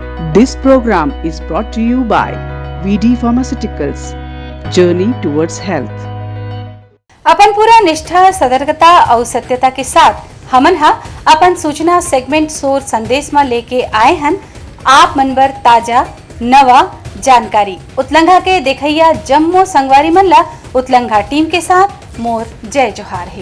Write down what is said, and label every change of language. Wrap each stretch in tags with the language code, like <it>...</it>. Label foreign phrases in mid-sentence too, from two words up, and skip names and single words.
<en>This program is brought to you by VD Pharmaceuticals. Journey towards health.</en> <hne>अपन पूरा निष्ठा, सतर्कता और सत्यता के साथ हमन हा अपन सूचना सेगमेंट सोर संदेश में लेके आए हन आप मनबर ताजा नवा जानकारी। उतलंघा के देखैया जम्मो संगवारी मन ला उतलंघा टीम के साथ मोर जय जोहार है।</hne>